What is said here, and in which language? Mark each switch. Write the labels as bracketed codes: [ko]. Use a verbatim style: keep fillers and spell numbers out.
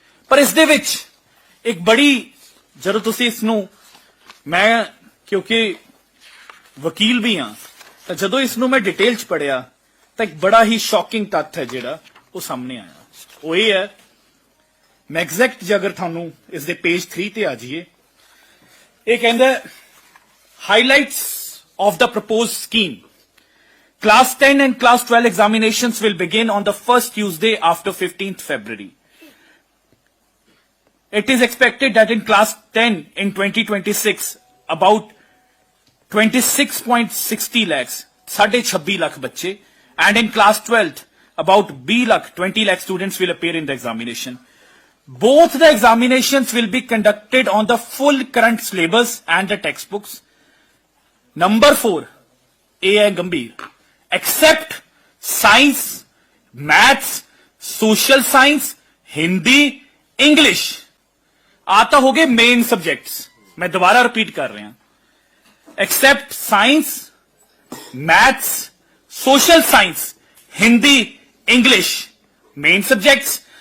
[pa] ਪਰ ਇਸ ਦੇ ਵਿੱਚ ਇੱਕ ਬੜੀ, ਜਦੋਂ ਤੁਸੀਂ ਇਸ ਨੂੰ, ਮੈਂ ਕਿਉਂਕਿ ਵਕੀਲ ਵੀ ਹਾਂ ਤਾਂ ਜਦੋਂ ਇਸ ਨੂੰ ਮੈਂ ਡਿਟੇਲ 'ਚ ਪੜ੍ਹਿਆ ਤਾਂ ਇੱਕ ਬੜਾ ਹੀ ਸ਼ੌਕਿੰਗ ਤੱਥ ਹੈ ਜਿਹੜਾ ਉਹ ਸਾਹਮਣੇ ਆਇਆ। ਉਹ ਇਹ ਹੈ, ਮੈਂ ਐਗਜ਼ੈਕਟ ਜੇ ਅਗਰ ਤੁਹਾਨੂੰ ਇਸ ਦੇ ਪੇਜ ਥ੍ਰੀ ਤੇ ਆ ਜਾਈਏ, ਇਹ ਕਹਿੰਦਾ [en] Highlights of the proposed scheme. Class ten and Class twelve examinations will begin on the first Tuesday after fifteenth February. It is expected that in Class ten in twenty twenty-six, about twenty-six point six zero lakhs, sixty-six lakh bacche, and in Class twelve, about two lakh, twenty lakh students will appear in the examination. Both the examinations will be conducted on the full current syllabus and the textbooks. Number four, A I Gambhir. [hi] Except science, maths, social science, Hindi, English आता हो गए main subjects. मैं दोबारा repeat कर रहे हैं, except science, maths, social science, Hindi, English main subjects.